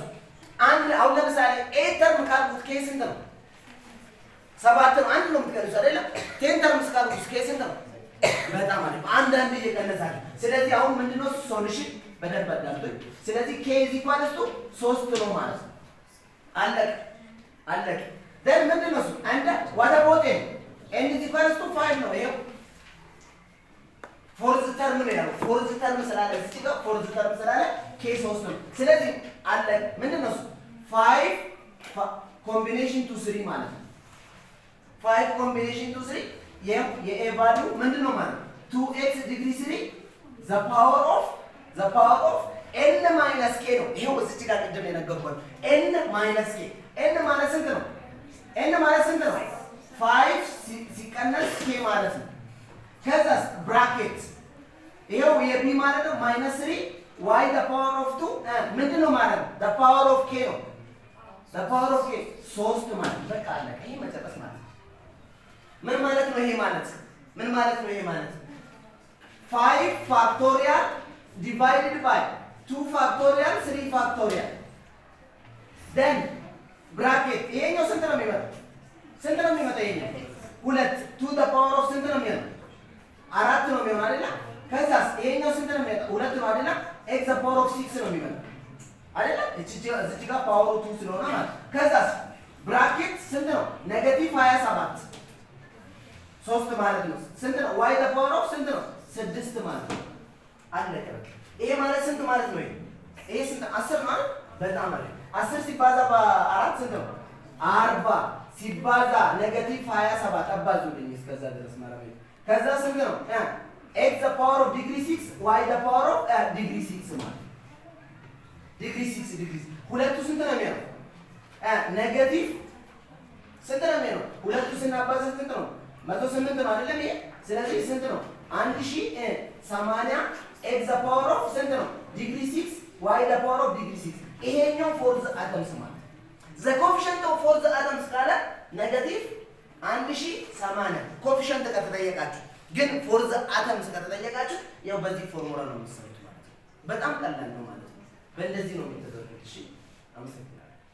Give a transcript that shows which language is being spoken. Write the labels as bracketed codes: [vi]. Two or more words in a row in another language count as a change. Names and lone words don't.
[am] አንድ አሁን ለምሳሌ a ተርም ካልኩት k ስንት ነው 7 ነው አንድ ነው የምትቀንሱ አይደለም 10 ተርምስ ካልኩት k ስንት ነው በጣም አሪፍ አንዳንድ እየቀነሳል ስለዚህ አሁን ምንድነው ሶሉሽን በደንብ አዳምጡኝ ስለዚህ k = 3 ነው ማለት ነው አለቀ ደን ምንድነው አንድ [en] what about n is equals to 5 [am] ነው ይሄው [en] fourth term [am] ነው ያለው [en] fourth term [am] ስላለ እዚህ ጋር [en] fourth term [am] ስላለ k 3 ነው ስለዚህ አለ ምንድነው 5 [en] combination to [am] 3 ማለት ነው 5 [en] combination to [am] 3 የa ቫልዩ ምንድነው ማለት 2x ዲግሪ 3 [en] the power of n minus k [am] ነው ይሄው እዚህ ጋር ቅድም የነገርኩት [en] n minus k [am] n ማለት ስንት ነው n ማለት ስንት ነው 5 ሲቀነስ k ማለት ነው ከዛስ ብራኬት ይሄው የb ማለት ነው -3 [en] y the power of 2 [am] ምንድነው ማለት ነው [en] the power of k [am] ነው [en] the power of k [am] 3 ማለት በቃ አለ ይሄ መጨረስ ማለት ምን ማለት ነው ይሄ ማለት ምን ማለት ነው ይሄ ማለት 5 [en] factorial divided by 2 factorial 3 factorial then bracket [am] ይሄኛው ስንት ነው የሚመጣው ይሄኛው [en] 2 to the power of [am] ስንት ነው የሚመጣው 4 ነው የሚሆነው አይደል ከዛስ ይሄኛው ስንት ነው የሚመጣው 2 ነው አይደል [en] x the power of 6 [am] ነው የሚመጣው አይደል እዚህ ጋር ፓወሩ 2 ስለሆነ ማለት ከዛስ ብራኬት ስንት ነው -27 3 ማለት ነው ስንት ነው [en] y the power of [am] ስንት ነው 6 ማለት ነው አለቀ ይሄ ማለት ስንት ማለት ነው ይሄ ስንት 10 ማለት በጣም አለ 10 ሲባዛ በ4 ስንት ነው 40 ሲባዛ -27 አባዙልኝ እስከዛ ድረስ ማለት ነው ከዛ ስንት ነው [en] x the power of degree 6 y the power of degree 6 [am] ማለት [en] degree 6 degree [am] ሁለቱ ስንት ነው የሚሆነው ኔጌቲቭ ስንት ነው የሚሆነው ሁለቱ ስናባዛ ስንት ነው 108 ነው አይደለም ይሄ ስለዚህ ስንት ነው 1080 [en] x the power of [am] ስንት ነው [en] degree 6 y the power of degree 6 [am] ይሄኛው [en] for the atoms [am] ማለት [en] the coefficient of for the atoms [am] ካለ ኔጌቲቭ 1080 ኮኤፊሺየንት ከተጠየቃችሁ ግን [en] for the atoms [am] ከተጠየቃችሁ ያው በዚህ ፎርሙላ ነው የምትሰሩት ማለት ነው በጣም ቀላል ነው ማለት ነው በእንደዚህ ነው የምትደረጉት እሺ አመሰግናለሁ